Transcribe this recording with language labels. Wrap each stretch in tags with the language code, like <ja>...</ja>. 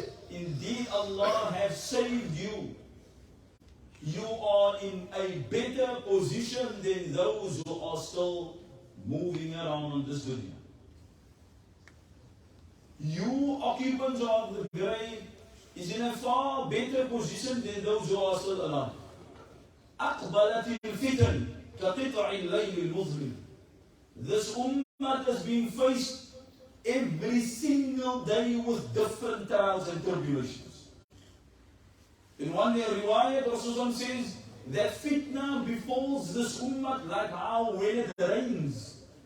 <en>Indeed Allah has saved you. You are in a better position than those who are still moving around on this dunya. You, occupants of the grave, is in a far better position than those who are still alive.</en> <ar>أقبلت الفتن كقطع الليل المظلم.</ar> <en>This ummah has been faced every single day with different trials and tribulations. In one riwayat, Rasulullah says that fitna befalls this ummah like how when it rains.</en>